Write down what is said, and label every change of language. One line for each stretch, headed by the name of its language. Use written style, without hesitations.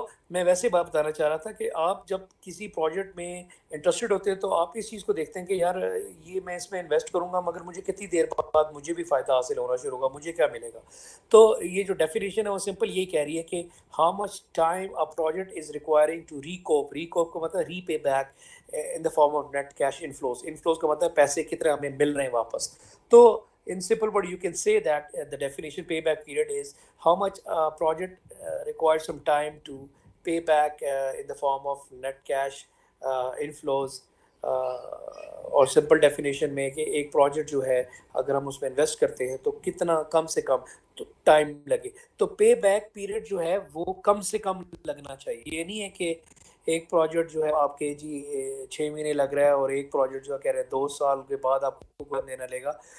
Urdu: میں ویسے بات بتانا چاہ رہا تھا کہ آپ جب کسی پروجیکٹ میں انٹرسٹڈ ہوتے ہیں تو آپ اس چیز کو دیکھتے ہیں کہ یار یہ میں اس میں انویسٹ کروں گا مگر مجھے کتنی دیر بعد مجھے بھی فائدہ حاصل ہونا شروع ہوگا, مجھے کیا ملے گا. تو یہ جو ڈیفینیشن ہے وہ سمپل یہی کہہ رہی ہے کہ
English: how much time a project is requiring to recoup
Urdu: کو مطلب
English: repay back in the form of net cash inflows
Urdu: کا مطلب پیسے کتنے ہمیں مل رہے ہیں واپس.
English: تو in simple word you can say that the definition payback period is how much a project requires some time to pay back in the form of net cash inflows.
Urdu: اور سمپل ڈیفینیشن میں کہ ایک project جو ہے اگر ہم اس میں invest کرتے ہیں تو کتنا کم سے کم ٹائم لگے. تو پے بیک پیریڈ جو ہے وہ کم سے کم لگنا چاہیے. یہ نہیں ہے کہ ایک پروجیکٹ جو ہے آپ کے 6 مہینے لگ رہا ہے اور ایک پروجیکٹ جو کہہ رہے ہیں 2 سال کے بعد آپ کو دینا لے گا.